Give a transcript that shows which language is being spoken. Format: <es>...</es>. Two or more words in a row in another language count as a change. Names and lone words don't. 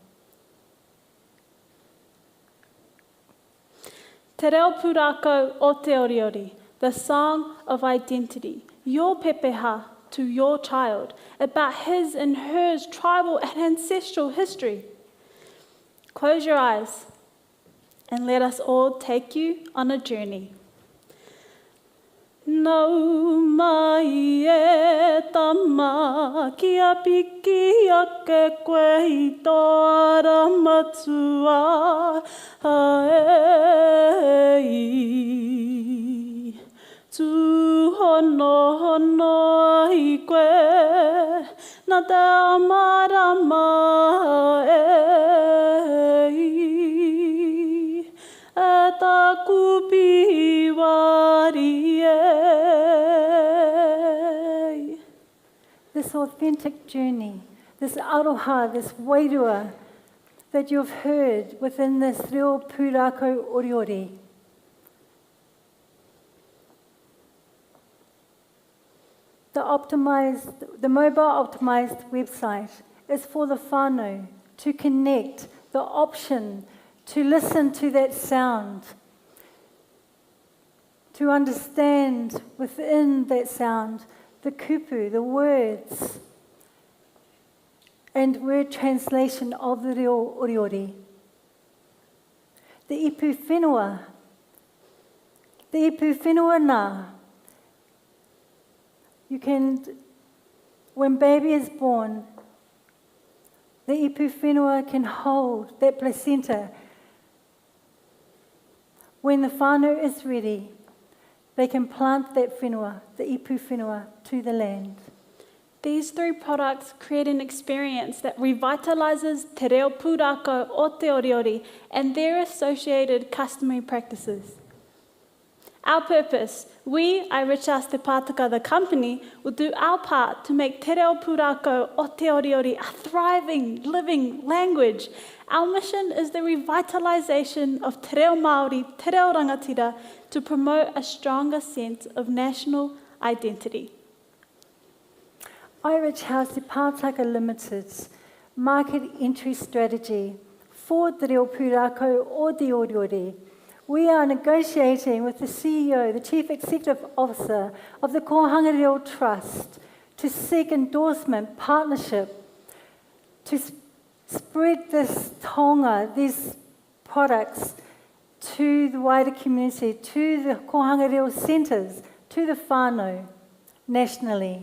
<en>Te Reo Pūrākau o Te Oriori, the song of identity, your pepeha to your child, about his and hers tribal and ancestral history. Close your eyes and let us all take you on a journey.</en> <mi>Nau mai e tama kia piki ake koe I tōra matua ai. Tu hono hono I koe na te amarama e ta kupi wari e.</mi> <en>This authentic journey, this aroha, this wairua that you've heard within this Reo Pūrākau Oriori. The mobile optimized website is for the whānau to connect, the option to listen to that sound, to understand within that sound the kupu, the words, and word translation of the Reo Oriori. The</en> <mi>ipu whenua nā.</mi> <en>You can, when baby is born, the</en> <mi>ipu whenua</mi> <en>can hold that placenta. When the whānau is ready, they can plant that whenua, the</en> <mi>ipu whenua,</mi> <en>to the land. These 3 products create an experience that revitalizes te reo pūrākau o te oriori and their associated customary practices. Our purpose, we, Airichas Te Pātaka, the company, will do our part to make te reo pūrākau o te oriori a thriving, living language. Our mission is the revitalization of</en> <mi>te reo Māori, te reo rangatira,</mi> <en>to promote a stronger sense of national identity. Airichas Te Pātaka Limited's market entry strategy for te reo pūrākau o te oriori. We are negotiating with the CEO, the Chief Executive Officer of the Kohanga Reo Trust, to seek endorsement, partnership, to spread this taonga, these products, to the wider community, to the Kohanga Reo centres, to the whānau, nationally.</en>